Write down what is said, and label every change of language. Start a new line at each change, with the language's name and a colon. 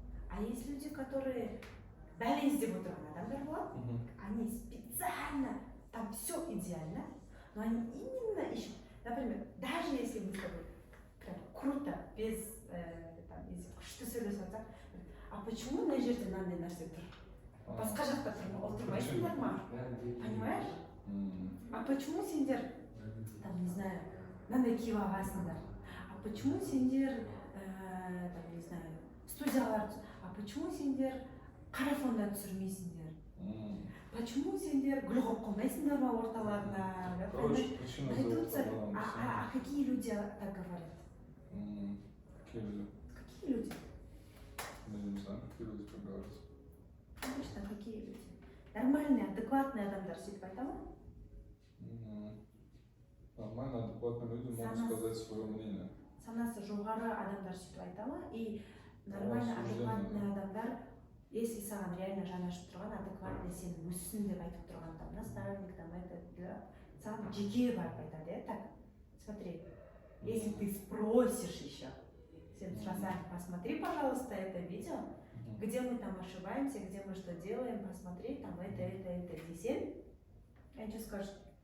Russian: А есть люди, которые
Kazakh: дәл іздеп отырған адамдар болады,
Russian: они специально, там все идеально, но они именно ищут, например, даже если мы с тобой прям круто, без, там,
Kazakh: күшті сөйлесіп жатсақ,
Russian: а почему
Kazakh: мына жерде мынандай нәрсе тұр? Басқа жақта отырмайсыңдар ма?
Russian: Понимаешь? А почему сендер, там, не знаю,
Kazakh: мынандай киіп аласыңдар?
Russian: А почему сендер, там, не знаю, студиялар, а почему сендер
Kazakh: қарафонда түсірмейсіңдер? Почему сендер гүл қойып қоймайсыңдар ма орталарына?
Russian: Найдутся, а какие люди так говорят? Какие люди? Какие люди? Я не знаю, какие люди так говорят. Конечно, какие люди? Нормальные, адекватные
Kazakh: адамдар сөйтіп айта ма?
Russian: Нормально, адекватные люди могут сказать свое мнение.
Kazakh: Санасы жоғары адамдар сөйтіп айта ма? И
Russian: нормально Осуждение. адекватный адамдар, если саған реально жанашып тұрған адекватный сен өссін деп айтып тұрған там наставник там это
Kazakh: саған жеке барып айтады, иә,
Russian: так, смотри, если ты спросишь еще, сен сразу посмотри, пожалуйста, это видео, где мы там ошибаемся, где мы что делаем, посмотри, там это, десен, они что скажут,